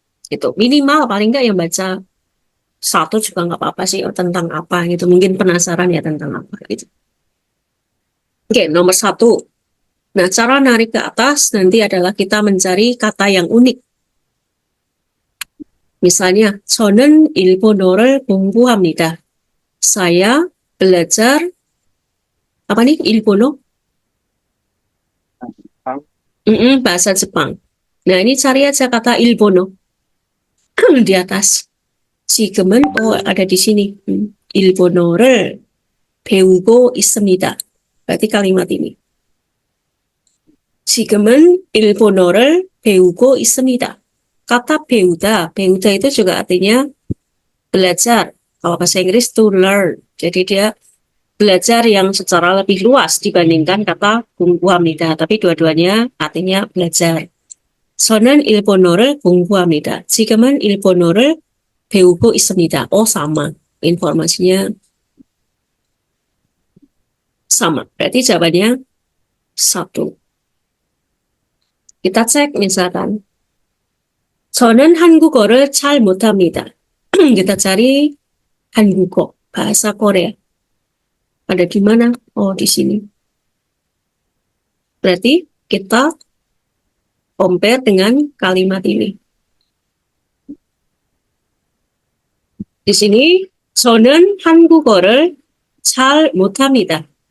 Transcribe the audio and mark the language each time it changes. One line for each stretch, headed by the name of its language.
Indonesian: Itu minimal paling nggak yang baca satu juga nggak apa-apa sih, tentang apa gitu. Mungkin penasaran ya tentang apa gitu. Oke, nomor 1. Nah, cara narik ke atas nanti adalah kita mencari kata yang unik. Misalnya,
Korean: 저는 일본어를 공부합니다.
Indonesian: Saya belajar apa nih? Ilpono? Bahasa Jepang. Nah, ini cari aja kata Ilpono di atas.
Korean: 지금은
Indonesian: ada di sini.
Korean: 일본어를 배우고 있습니다.
Indonesian: Berarti kalimat ini.
Korean: 지금은 일본어를 배우고 있습니다.
Indonesian: Kata 배우다 itu juga artinya belajar. Kalau bahasa Inggris to learn. Jadi dia belajar yang secara lebih luas dibandingkan kata 공부합니다. Tapi dua-duanya artinya belajar.
Korean: 저는 일본어를 공부합니다. 지금은 일본어를 배우고 있습니다.
Indonesian: Oh, sama. Informasinya sama. Berarti jawabannya 1. Kita cek misalkan.
Korean: 저는 한국어를 잘 못합니다.
Indonesian: Kita cari 한국어, bahasa Korea. Ada di mana? Oh, di sini. Berarti kita compare dengan kalimat ini. Di sini,
Korean: 저는 한국어를 잘 못합니다.